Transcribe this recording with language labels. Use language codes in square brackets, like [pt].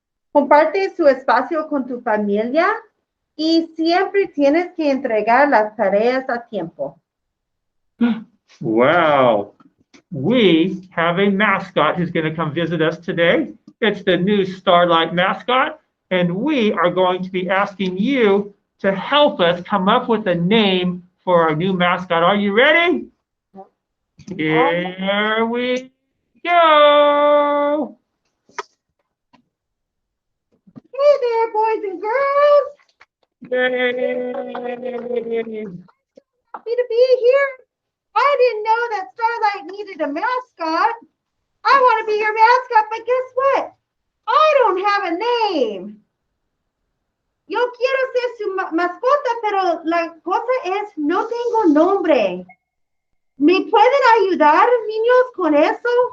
[es] Comparte su espacio con tu familia y siempre tienes que entregar las tareas a tiempo. [en] Wow. We have a mascot who's going to come visit us today. It's the new Starlight mascot, and we are going to be asking you to help us come up with a name for our new mascot. Are you ready? Here we go. Hey there, boys and girls. Yay. Happy to be here. I didn't know that Starlight needed a mascot. I want to be your mascot, but guess what? I don't have a name. [es] Yo quiero ser su mascota, pero la cosa es, no tengo nombre. ¿Me pueden ayudar, niños, con eso?